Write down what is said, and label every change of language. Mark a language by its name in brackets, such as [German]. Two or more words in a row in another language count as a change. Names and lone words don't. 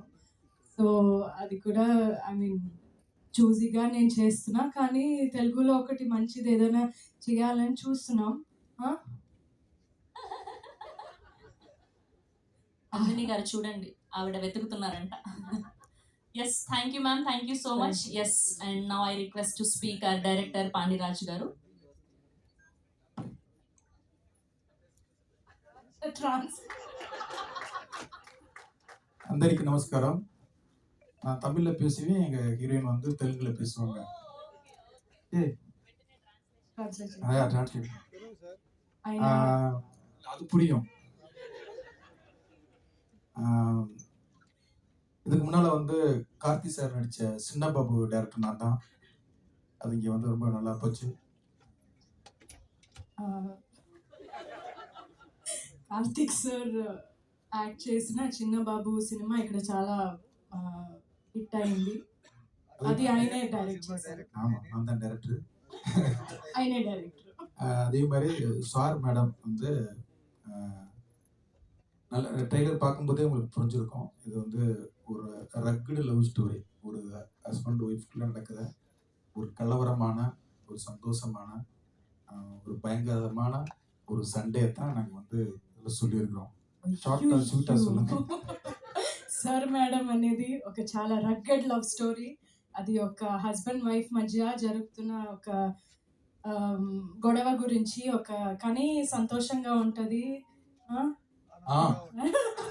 [Telugu] సో అది కూడా [English] I mean [Telugu] చూజీగా నేను చేస్తున్నా. కానీ తెలుగులో ఒకటి మంచిది ఏదైనా చేయాలని చూస్తున్నాం. అంజనీ గారు చూడండి, ఆవిడ వెతుకుతున్నారంట. [English] Yes, thank you ma'am, thank you so much. Yes, and now I request to speak our director Pandiraj garu. [Telugu] అందరికీ நமஸ்காரம். [Tamil] நான் தமிழ்ல பேசுவேன், எங்க ஹீரோயின் வந்து தெலுங்குல பேசுவாங்க. டிரான்ஸ்லேட் அது புரியும். இதுக்கு முன்னால வந்து கார்த்தி சார் நடிச்ச சின்ன பாபு டைரக்டர் நான் தான். அது இங்க வந்து ரொம்ப நல்லா போச்சு. [Telugu] కార్తిక్ సార్ యాక్ట్ చేసిన చిన్న బాబు సినిమా ఇక్కడ చాలా హిట్ అయింది. అది ఆయనే డైరెక్ట్ చేశారు. [Tamil] ஆமா, நான் தான் டைரக்டர். [Telugu] ఆయనే డైరెక్టర్. [Tamil] அதே மாதிரி சார் மேடம் வந்து நல்ல ட்ரெய்லர் பார்க்கும்போதே உங்களுக்கு புரிஞ்சிருக்கும். இது வந்து ஒரு [English] rugged love story. [Tamil] ஒரு [English] husband wife [Tamil] நடக்கிற ஒரு கலவரமான, ஒரு சந்தோஷமான, ஒரு பயங்கரமான ஒரு சண்டே தான் நாங்கள் வந்து இதில் சொல்லியிருக்கிறோம். [English] short sweet சொல்லுங்க. [Telugu] సార్ మేడం అనేది ఒక చాలా [English] rugged love story. [Telugu] అది ఒక [English] husband wife [Telugu] మధ్య జరుగుతున్న ఒక గొడవ గురించి, కానీ సంతోషంగా ఉంటుంది.